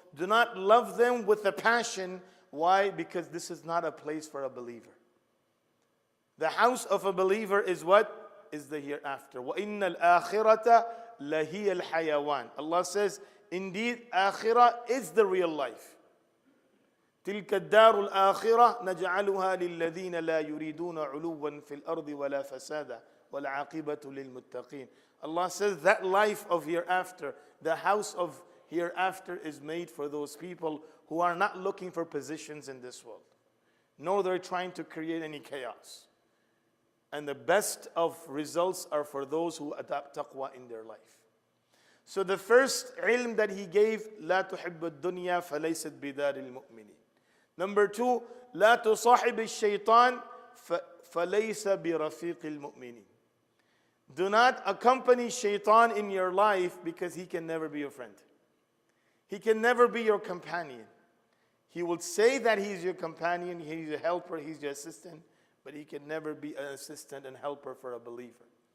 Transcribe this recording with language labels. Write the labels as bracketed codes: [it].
[en] Do not love them with a passion. Why? Because this is not a place for a believer. The house of a believer is what? Is the hereafter. [ar] وَإِنَّ الْآخِرَةَ لَهِيَ الْحَيَوَانِ. [en] Allah says, indeed, akhirah is the real life. [ar] تلك الدار الآخرة نجعلها للذين لا يريدون علوا في الأرض ولا فسادا والعاقبة للمتقين. [en] Allah says that life of hereafter, the house of hereafter is made for those people who are not looking for positions in this world, nor they're trying to create any chaos. And the best of results are for those who adopt taqwa in their life. So the first ilm that he gave, [ar] لا تحب الدنيا فليست بدار المؤمنين. [en] Number 2, [ar] لا تصاحب الشيطان فليس برفيق المؤمنين. [en] Do not accompany shaitan in your life because he can never be your friend. He can never be your companion. He will say that he's your companion, he's your helper, he's your assistant, but he can never be an assistant and helper for a believer.